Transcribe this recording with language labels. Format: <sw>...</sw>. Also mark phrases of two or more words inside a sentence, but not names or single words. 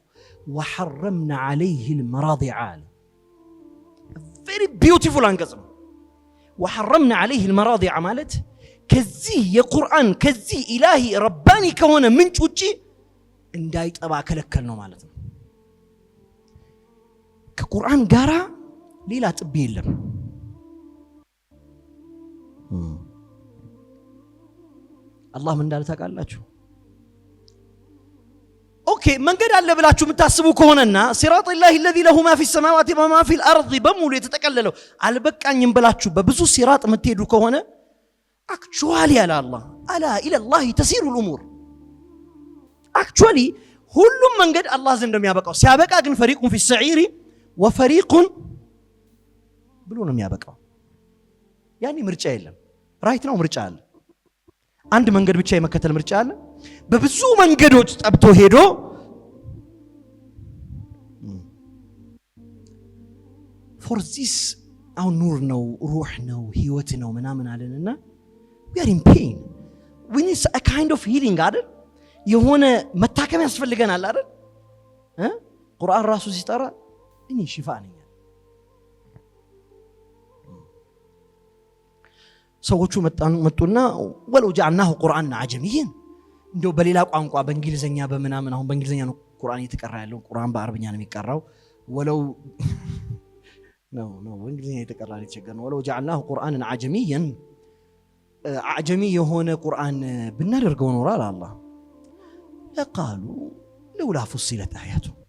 <ar>وحرمنا عليه المراضع</ar> <am>አለ።</am> <en>very beautiful</en> <am>አንቀጽ ነው።</am> <ar>وحرمنا عليه المراضع</ar> <am>ማለት ከዚህ የቁርአን ከዚህ</am> <ar>إلهي رباني</ar> <am>ከሆነ ምንጭ ውጪ እንዳይጠባ ከለከል ነው ማለት ነው። ከቁርአን ጋራ ሌላ ጥብ የለም። አላህ ምን እንዳለ ታውቃላችሁ? ኦኬ መንገድ አለ ብላችሁ የምታስቡ ከሆነና</am> <ar>صراط إلهي الذي له ما في السماوات وما في الارض</ar> <am>በሙሉ የተጠቀለለው አልበቃኝም ብላችሁ በብዙ ሲራጥ የምትሄዱ ከሆነ አክቹዋሊ ያለ አላህ አላ ኢላ</am> <ar>الله تسير الامور</ar> <am>አክቹዋሊ ሁሉም መንገድ አላህ ዘንድ እንደሚያበቃው ሲያበቃ ግን ፈሪቁን</am> <ar>في السعير وفريق</ar> <am>ብሎ ነው የሚያበቃው። ያኔ ምርጫ የለም። ራይት ነው ምርጫ አለ። አንድ መንገድ ብቻ የመከተል ምርጫ አለ። በብዙ መንገዶች ጠብቶ ሄዶ</am> <en>for this</en> <am>አሁን ኑር ነው ሩህ ነው ህይወት ነው ምናምን አለንና</am> <en>we are in pain, we need a kind of healing</en> <am>አይደል? የሆነ መታከም ያስፈልገናል አይደል? ቁርአን ራሱ ሲጠራ እኔ ሽፋ ነኝ። ሰዎቹ መጡና</am> <ar>ولو جعلناه قرآنا</ar> <am>አጀሚይን እንደው በሌላ ቋንቋ በእንግሊዘኛ በመናምን አሁን በእንግሊዘኛ ነው ቁርአን እየተቀራ ያለው። ቁርአን በአረብኛ ነው የሚቀራው። ወለው ነው በእንግሊዘኛ እየተቀራ ሊቸገር ነው።</am> <ar>ولو جعلناه قرآنا أعجميا</ar> <am>አጀሚ የሆነ ቁርአን ብናደርገው ኖሮ አላህ ለቃሉ</am> <ar>لولا فصلت آياته</ar>